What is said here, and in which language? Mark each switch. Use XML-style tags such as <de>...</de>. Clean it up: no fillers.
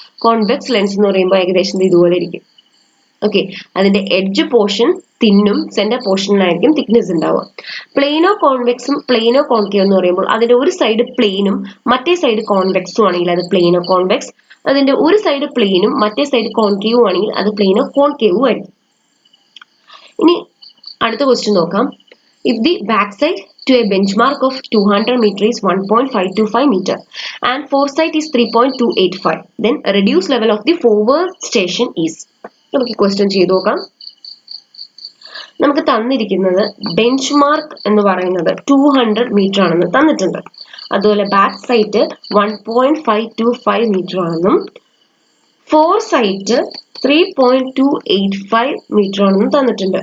<ml>Convex lens എന്ന് പറയുമ്പോൾ ഏകദേശം ഇതുപോലെ ഇരിക്കും. ഓക്കെ, അതിന്റെ എഡ്ജ് പോർഷൻ തിന്നും സെന്റർ പോർഷനിലായിരിക്കും തിക്നെസ് ഉണ്ടാവുക. പ്ലെയിനോ കോൺവെക്സും പ്ലെയിനോ കോൺകേവ് എന്ന് പറയുമ്പോൾ അതിന്റെ ഒരു സൈഡ് പ്ലെയിനും മറ്റേ സൈഡ് കോൺവെക്സും ആണെങ്കിൽ അത് പ്ലെയിനോ കോൺവെക്സ്. അതിന്റെ ഒരു സൈഡ് പ്ലെയിനും മറ്റേ സൈഡ് കോൺകേവും ആണെങ്കിൽ അത് പ്ലെയിനോ കോൺകേവും ആയിരിക്കും. ഇനി അടുത്ത ക്വസ്റ്റ്യൻ നോക്കാം.</ml> <en>If the backside to a benchmark of 200 meter is 1.525 meter and foresight is 3.285, then reduced level of the forward station is.</en> <ml>നമുക്ക് ക്വസ്റ്റ്യൻ ചെയ്ത് നോക്കാം. നമുക്ക് തന്നിരിക്കുന്നത് ബെഞ്ച് മാർക്ക് എന്ന് പറയുന്നത് 200 മീറ്റർ ആണെന്ന് തന്നിട്ടുണ്ട്. അതുപോലെ ബാക്ക് സൈറ്റ് 1.525 മീറ്റർ ആണെന്നും ഫോർസൈറ്റ് 3.285 മീറ്റർ ആണെന്ന് തന്നിട്ടുണ്ട്.</ml>